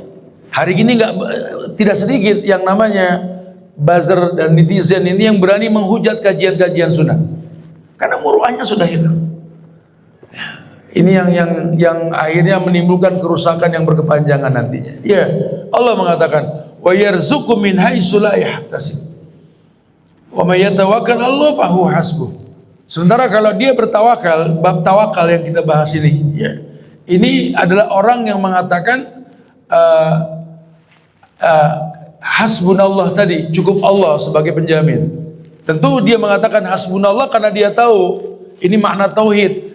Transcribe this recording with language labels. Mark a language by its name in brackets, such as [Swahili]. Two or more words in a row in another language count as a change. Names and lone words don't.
[Indonesian] Hari ini tidak sedikit yang namanya buzzer dan netizen ini yang berani menghujat kajian-kajian sunnah. Karena muruahnya sudah hilang. Ini yang akhirnya menimbulkan kerusakan yang berkepanjangan nantinya. Ya, Allah mengatakan, [Arabic] "ويرزقه من حيث لا يحتسب. ومن يتوكل على الله فهو حسبه." [Indonesian] Sementara kalau dia bertawakal, bab tawakal yang kita bahas ini, ya. Ini adalah orang yang mengatakan hasbunallah tadi, cukup Allah sebagai penjamin. Tentu dia mengatakan hasbunallah karena dia tahu ini makna tauhid.